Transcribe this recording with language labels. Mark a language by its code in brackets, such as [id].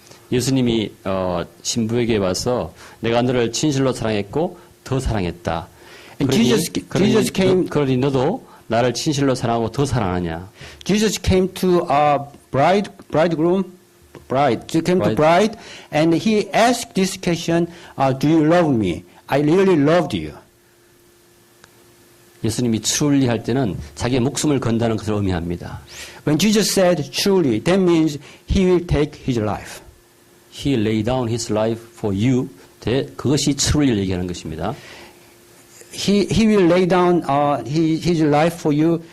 [ko] 예수님이 신부에게 와서 내가 너를 진실로 사랑했고 더 사랑했다. [en] And Jesus came. [ko] 그러니 너도 나를 진실로 사랑하고 더 사랑하냐? [en] Jesus came to bridegroom, bride. He came to bride, and he asked this question: do you love me? I really loved you. [ko] 예수님이 truly 할 때는 자기의 목숨을 건다는 것을 의미합니다. [en] When Jesus said truly, that means he will take his life. He laid down his life for you. [ko] 그것이 truly를 얘기하는 것입니다. [en] He will lay down his life for you.